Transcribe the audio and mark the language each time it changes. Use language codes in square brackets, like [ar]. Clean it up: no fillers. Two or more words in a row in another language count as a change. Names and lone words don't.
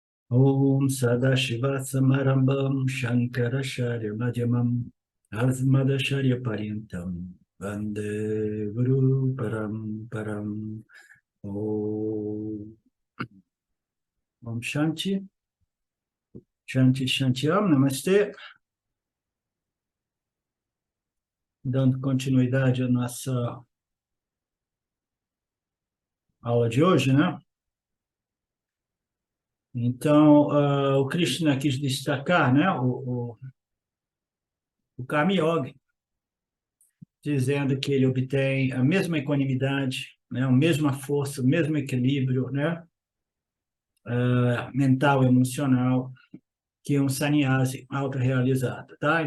[sa] Om Sadashiva Samarambam Shankaracharya Madhyamam Asmadacharya Paryantam Vande Guru Param. Om Shanti, Shanti Shantyam, [pt] Namastê. Dando continuidade à nossa aula de hoje, né? Então, o Krishna quis destacar, né, o [sa] Karma Yoga, [pt] dizendo que ele obtém a mesma equanimidade, né, a mesma força, o mesmo equilíbrio, né, mental e emocional que um sannyasi autorrealizado, tá?